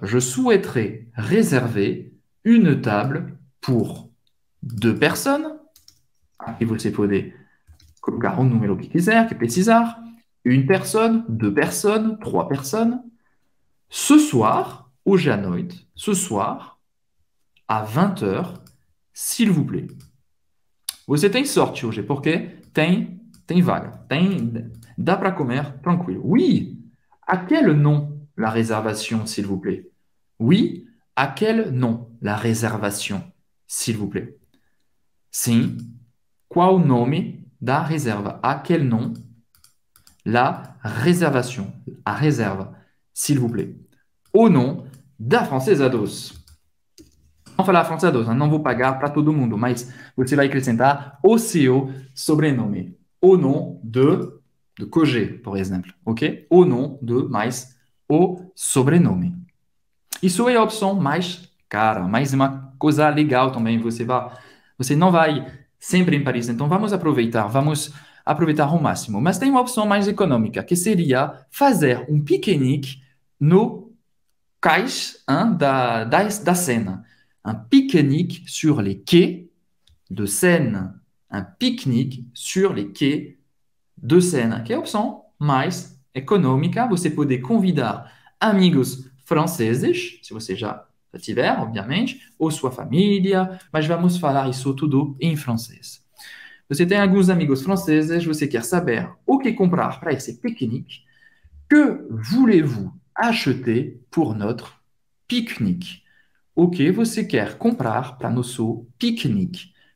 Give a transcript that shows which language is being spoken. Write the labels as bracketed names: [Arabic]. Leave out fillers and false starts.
[French] Je souhaiterais réserver une table pour 2 personnes. [Portuguese] Aqui você pode colocar o número que quiser, que precisar. [French] Une personne, 2 personnes, 3 personnes. Ce soir, [Portuguese] hoje à noite, [French] ce soir, à 20 heures, s'il vous plaît. [Portuguese] Você tem sorte hoje, porque tem vaga. Dá para comer tranquilo. [French] Oui, à quel nom la réservation, s'il vous plaît? Oui, à quel nom la réservation, s'il vous plaît? [Portuguese] Sim, qual o nome da reserva? [French] À quel nom la réservation, [Portuguese] a reserva, [French] s'il vous plaît? Au nom da Francesa Doce. [Portuguese] Vamos falar Francesa Doce, não vou pagar para todo mundo, mas você vai acrescentar o seu sobrenome. [French] Au nom de Cogé, [Portuguese] por exemplo, ok? [French] Au nom de, [Portuguese] mais o sobrenome. Isso é a opção mais cara, mais uma coisa legal também. Você não vai sempre em Paris, então vamos aproveitar ao máximo. Mas tem uma opção mais econômica, que seria fazer um piquenique no cais da Seine. [French] Un pique-nique sur les quais de Seine. Un pique-nique sur les quais de Seine. [Portuguese] Que é a opção mais econômica. Você pode convidar amigos franceses, se você já tiver, obviamente, ou sua família, mas vamos falar isso tudo em francês. Você tem alguns amigos franceses, você quer saber o que comprar para esse pique-nique. [French] Que voulez-vous acheter pour notre pique-nique? [Portuguese] O que você quer comprar para nosso pique-nique?